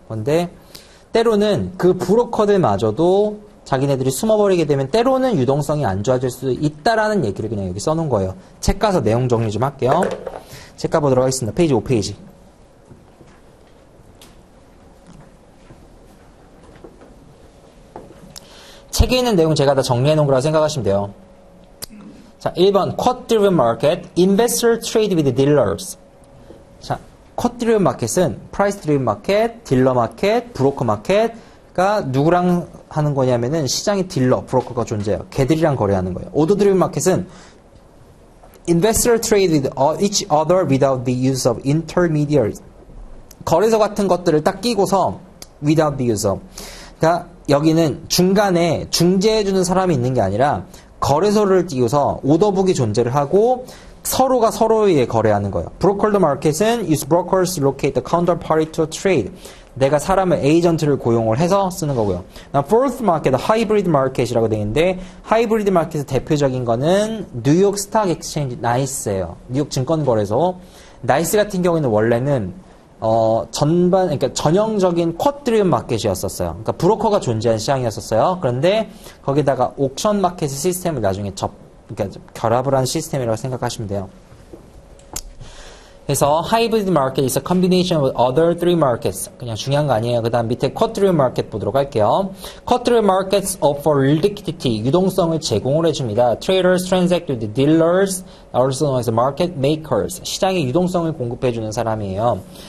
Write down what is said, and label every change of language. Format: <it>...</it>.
<ko>그런데 때로는 그 브로커들마저도 자기네들이 숨어버리게 되면 때로는 유동성이 안 좋아질 수 있다라는 얘기를 그냥 여기 써놓은 거예요. 책 가서 내용 정리 좀 할게요. 책 가보도록 하겠습니다. 페이지 5페이지. 책에 있는 내용 제가 다 정리해 놓은 거라고 생각하시면 돼요. 자, 1번</ko> <en>quote-driven market, investor trade with dealers.</en> <ko>자, quote-driven market은 price-driven market, 딜러 마켓, 브로커 마켓가 누구랑 하는 거냐면은 시장의 딜러, 브로커가 존재해요. 걔들이랑 거래하는 거예요.</ko> <en>order-driven market은 investor trade with each other without the use of intermediaries.</en> <ko>거래소 같은 것들을 딱 끼고서</ko> <en>without the use of.</en> <ko>그러니까 여기는 중간에 중재해주는 사람이 있는 게 아니라 거래소를 띄워서 오더북이 존재를 하고 서로가 서로에 거래하는 거예요.</ko> <en>Brokered market은 use brokers to locate the counterparty to trade.</en> <ko>내가 사람을 에이전트를 고용을 해서 쓰는 거고요. Fourth market, hybrid market이라고 되어 있는데 하이브리드 마켓의 대표적인 거는 뉴욕 스탁 엑스체인지 나이스예요. 뉴욕 증권거래소. 나이스 같은 경우에는 원래는 그러니까 전형적인 쿼트리움 마켓이었었어요. 그러니까 브로커가 존재한 시장이었었어요. 그런데 거기다가 옥션 마켓 시스템을 나중에 그러니까 결합을 한 시스템이라고 생각하시면 돼요. 그래서</ko> <en>hybrid market is a combination of other three markets.</en> <ko>그냥 중요한 거 아니에요. 그 다음 밑에 쿼트리움 마켓 보도록 할게요. 쿼트리움</ko> <en>markets offer liquidity,</en> <ko>유동성을 제공을 해줍니다.</ko> <en>Traders transact with dealers, also known as market makers.</en> <ko>시장에 유동성을 공급해주는 사람이에요.</ko>